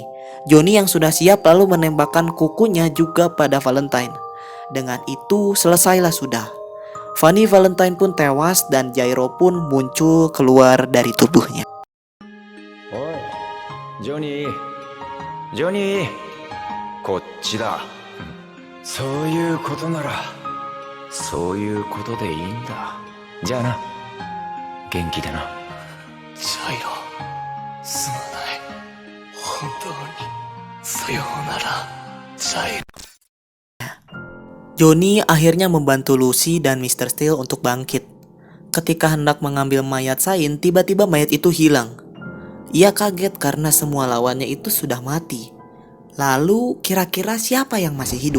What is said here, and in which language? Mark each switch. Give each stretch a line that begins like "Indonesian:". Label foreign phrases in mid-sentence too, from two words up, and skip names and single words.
Indonesian: Johnny yang sudah siap lalu menembakkan kukunya juga pada Valentine. Dengan itu selesailah sudah. Fanny Valentine pun tewas dan Jairo pun muncul keluar dari tubuhnya.
Japanese: Oi, Johnny, Johnny, こっちだ。そういうことなら、そういうことでいいんだ。じゃあな、元気でな。ジャイロ、すまない。本当に。さようなら、ジャイロ。
Indonesian: Johnny akhirnya membantu Lucy dan Mr. Steele untuk bangkit. Ketika hendak mengambil mayat Saint, tiba-tiba mayat itu hilang. Ia kaget karena semua lawannya itu sudah mati. Lalu kira-kira siapa yang masih hidup?